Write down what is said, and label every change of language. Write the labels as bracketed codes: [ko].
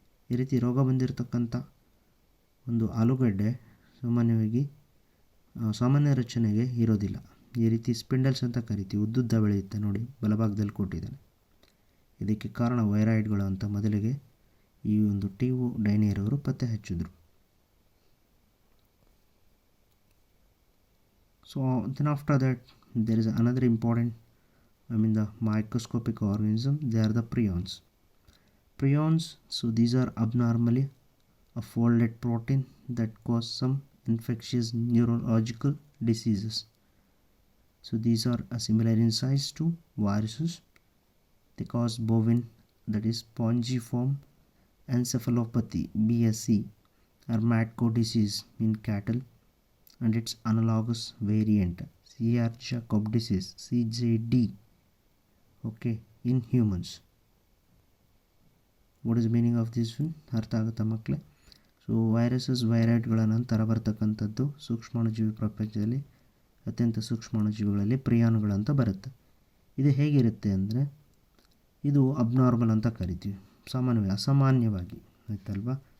[kn] ಈ ರೀತಿ ರೋಗ ಬಂದಿರತಕ್ಕಂಥ ಒಂದು ಆಲೂಗಡ್ಡೆ ಸಾಮಾನ್ಯವಾಗಿ ಸಾಮಾನ್ಯ ರಚನೆಗೆ ಇರೋದಿಲ್ಲ. ಈ ರೀತಿ ಸ್ಪಿಂಡಲ್ಸ್ ಅಂತ ಕರಿತೀವಿ, ಉದ್ದುದ್ದ ಬೆಳೆಯುತ್ತೆ ನೋಡಿ, ಬಲಭಾಗದಲ್ಲಿ ಕೊಟ್ಟಿದ್ದಾನೆ. ಇದಕ್ಕೆ ಕಾರಣ ವೈರಾಯ್ಡ್ಗಳು ಅಂತ ಮೊದಲಿಗೆ ಈ ಒಂದು ಟಿಒ ಡೈನಿಯರ್ ಅವರು ಪತ್ತೆ ಹಚ್ಚಿದ್ರು. [en] So then after that there is another important, the microscopic organism. They are the prions. So these are abnormally a folded protein that cause some infectious neurological diseases. So these are similar in size to viruses. They cause bovine, that is spongiform encephalopathy (BSE) or mad cow disease in cattle, and its analogous variant Jacob disease (CJD), okay, in humans. What is the meaning of this one? [kn] ಅರ್ಥ ಆಗುತ್ತಾ ಮಕ್ಕಳೇ? So ವೈರಾಯ್ಡ್ಗಳ ನಂತರ ಬರ್ತಕ್ಕಂಥದ್ದು ಸೂಕ್ಷ್ಮಾಣುಜೀವಿ ಪ್ರಪಂಚದಲ್ಲಿ ಅತ್ಯಂತ ಸೂಕ್ಷ್ಮಾಣುಜೀವಿಗಳಲ್ಲಿ ಪ್ರಿಯಾನ್ಗಳು ಅಂತ ಬರುತ್ತೆ. ಇದು ಹೇಗಿರುತ್ತೆ ಅಂದರೆ ಇದು ಅಬ್ನಾರ್ಮಲ್ ಅಂತ ಕರಿತೀವಿ, ಅಸಾಮಾನ್ಯವಾಗಿ, ಆಯ್ತಲ್ವಾ?